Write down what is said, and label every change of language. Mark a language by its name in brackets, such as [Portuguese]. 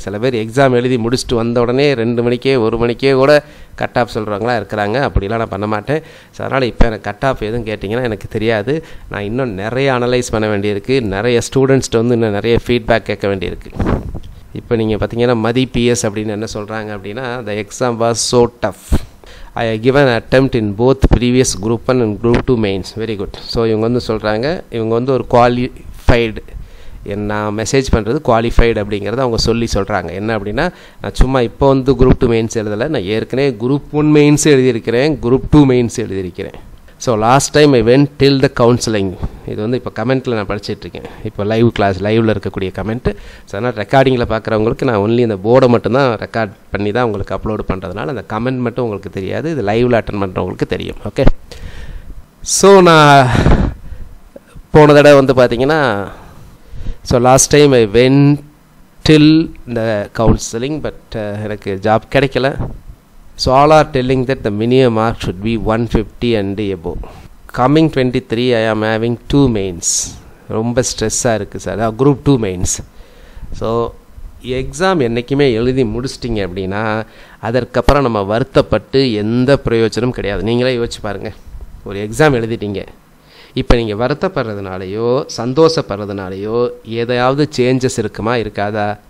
[Tamil] சில பேர் எக்ஸாம் எழுதி முடிச்சுட்டு வந்த உடனே 2 மணிக்கே 1 மணிக்கே கூட கட் ஆஃப் சொல்கிறவங்களாம் இருக்கிறாங்க. அப்படிலாம் நான் பண்ண மாட்டேன். ஸோ அதனால் இப்போ எனக்கு கட் ஆஃப் எதுவும் கேட்டிங்கன்னா எனக்கு தெரியாது. நான் இன்னும் நிறைய அனலைஸ் பண்ண வேண்டியிருக்கு, நிறைய ஸ்டூடெண்ட்ஸ்ட்டு வந்து இன்னும் நிறைய ஃபீட்பேக் கேட்க வேண்டியிருக்கு. இப்போ நீங்கள் பார்த்தீங்கன்னா மதி பிஎஸ் அப்படின்னு என்ன சொல்கிறாங்க அப்படின்னா, [English] The exam was so tough. I have given an attempt in both previous group 1 and group 2 mains. Very good. [Tamil] So இவங்க வந்து சொல்கிறாங்க, இவங்க வந்து ஒரு குவாலிஃபைடு, நான் மெசேஜ் பண்ணுறது குவாலிஃபைடு அப்படிங்கிறத அவங்க சொல்கிறாங்க. என்ன அப்படின்னா, நான் சும்மா இப்போ வந்து குரூப் 2 மெயின்ஸ் எழுதலை, நான் ஏற்கனவே குரூப் 1 மெயின்ஸ் எழுதியிருக்கிறேன், குரூப் 2 மெயின்ஸ் எழுதியிருக்கிறேன். [English] So last time I went till the counselling. [Tamil] இது வந்து இப்போ கமெண்ட்டில் நான் படிச்சுட்ருக்கேன், இப்போ லைவில் இருக்கக்கூடிய கமெண்ட்டு. ஸோ அதனால் ரெக்கார்டிங்கில் பார்க்குறவங்களுக்கு நான் ஒன்லி இந்த போர்டை மட்டும்தான் ரெக்கார்ட் பண்ணி தான் உங்களுக்கு அப்லோடு பண்ணுறதுனால அந்த கமெண்ட் மட்டும் உங்களுக்கு தெரியாது, இது லைவில் அட்டன் பண்ணுறவங்களுக்கு தெரியும். ஓகே. ஸோ நான் போன தடவை வந்து பார்த்தீங்கன்னா, [English] so last time I went till the counselling, [Tamil] but எனக்கு ஜாப் கிடைக்கல. [English] So all are telling that the minimum mark should be 150 and above. Coming 23 I am having 2 mains. [Tamil] ரொம்ப ஸ்ட்ரெஸ்ஸாக இருக்குது sir, group 2 mains. So exam என்றைக்குமே எழுதி முடிச்சிட்டிங்க அப்படின்னா அதற்கப்புறம் நம்ம வருத்தப்பட்டு எந்த பிரயோஜனமும் கிடையாது. நீங்களே யோசிச்சு பாருங்கள், ஒரு எக்ஸாம் எழுதிட்டீங்க, இப்போ நீங்கள் வருத்தப்படுறதுனாலையோ சந்தோஷப்படுறதுனாலையோ ஏதாவது சேஞ்சஸ் இருக்குமா இருக்காதா?